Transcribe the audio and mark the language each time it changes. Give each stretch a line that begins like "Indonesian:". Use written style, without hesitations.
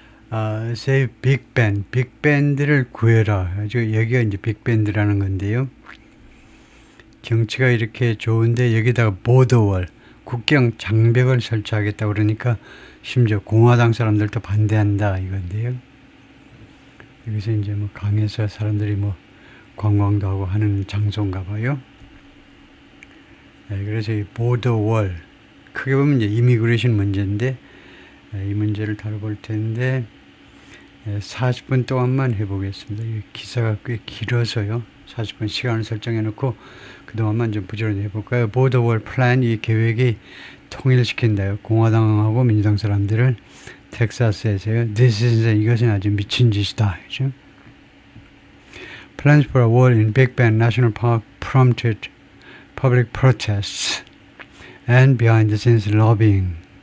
English: Say Big Ben,
Korean: 빅밴드를 구해라. 여기가 이제 빅밴드라는 건데요. 경치가 이렇게 좋은데 여기다가 보더월, 국경 장벽을 설치하겠다 그러니까 심지어 공화당 사람들도 반대한다 이건데요. 여기서 이제 뭐 강에서 사람들이 뭐 관광도 하고 하는 장소인가 봐요. 그래서 이 보더월, 크게 보면 이제 이미그레이션 문제인데 이 문제를 다뤄볼 텐데 40분 동안만 해보겠습니다. 이 기사가 꽤 길어서요. 40분 시간을 설정해 놓고 그동안만 좀 부지런히 해볼까요? 보더월 플랜, 이 계획이 통일시킨다요. 공화당하고 민주당 사람들을 텍사스에서요.
English: This is,
Korean: 이것은 아주 미친 짓이다. 그죠?
English: Plans for a wall in Big Bend National Park prompted public protests and behind the scenes lobbying.